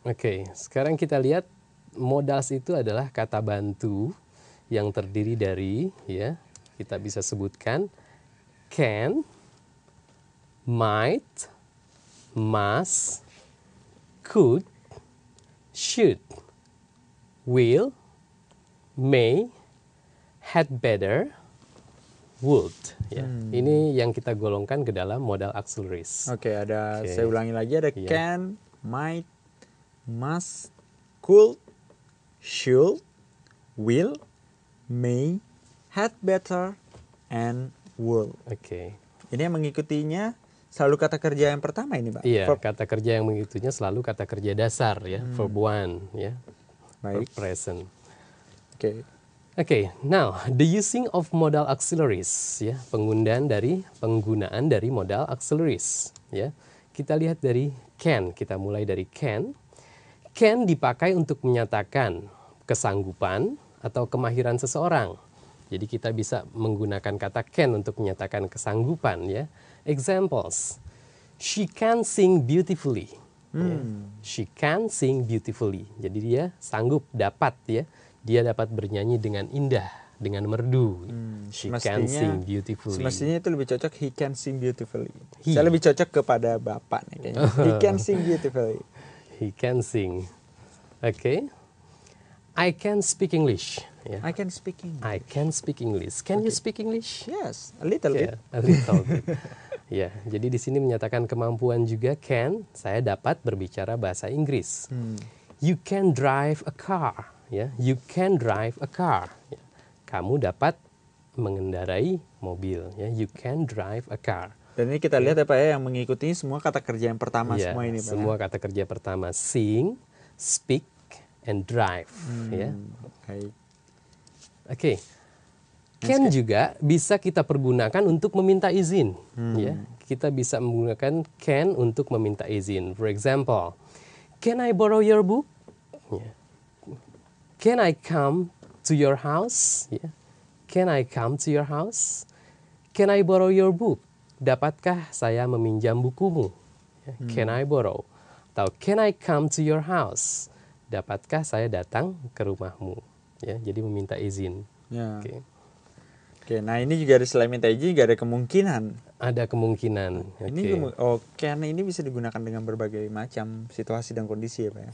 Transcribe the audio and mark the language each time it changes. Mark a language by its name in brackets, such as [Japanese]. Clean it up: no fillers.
[Indonesian] Oke, sekarang kita lihat modals itu adalah kata bantu yang terdiri dari, ya, kita bisa sebutkan can, might, must, could, should, will, may, had better, would. Ya. Ini yang kita golongkan ke dalam modal auxiliaries. Oke, ada Oke. saya ulangi lagi ada Iya. [English] can, might, must, could, should, will, may, had better, and would. [Indonesian] Oke. Ini yang mengikutinya selalu kata kerja yang pertama ini Pak. Iya, [English] Verb. [Indonesian] kata kerja yang mengikutinya selalu kata kerja dasar ya, verb one ya. Baik. [English] Verb present. [Indonesian] Oke. [English] Oke, now the using of modal auxiliaries ya, penggunaan dari modal auxiliaries ya. [Indonesian] Kita lihat dari can, kita mulai dari can. Can dipakai untuk menyatakan kesanggupan atau kemahiran seseorang. Jadi kita bisa menggunakan kata can untuk menyatakan kesanggupan ya. [English] Examples. She can sing beautifully. Ya. She can sing beautifully. [Indonesian] Jadi dia sanggup, dapat ya. Dia dapat bernyanyi dengan indah, dengan merdu. [English] She can sing beautifully. [Indonesian] Semestinya itu lebih cocok he can sing beautifully. [English] He. [Indonesian] Saya lebih cocok kepada Bapak nih kayaknya. [English] He can sing beautifully. He can sing. Oke. I can speak English. Ya. I can speak English. I can speak English. Can you speak English? Yes, a little bit. [Indonesian] Yeah, a little bit. Ya, jadi di sini menyatakan kemampuan juga can. Saya dapat berbicara bahasa Inggris. You can drive a car. Ya, you can drive a car. Ya. Kamu dapat mengendarai mobil. [English] Ya, you can drive a car. [Indonesian] Dan ini kita lihat ya Pak ya yang mengikuti semua kata kerja yang pertama Ya, semua ini Pak. semua kata kerja pertama sing, speak, and drive. Ya. Baik. Oke. Can juga bisa kita pergunakan untuk meminta izin. Ya, kita bisa menggunakan can untuk meminta izin. [English] For example, can I borrow your book? Ya. Can I come to your house? Ya. Can I come to your house? Can I borrow your book? [Indonesian] Dapatkah saya meminjam bukumu? [English] Ya, Can I borrow? Atau can I come to your house? [Indonesian] Dapatkah saya datang ke rumahmu? Ya, jadi meminta izin. Ya. Oke. Oke, nah ini juga ada selain minta izin juga ada kemungkinan. Ada kemungkinan. Ini can ini bisa digunakan dengan berbagai macam situasi dan kondisi ya Pak ya.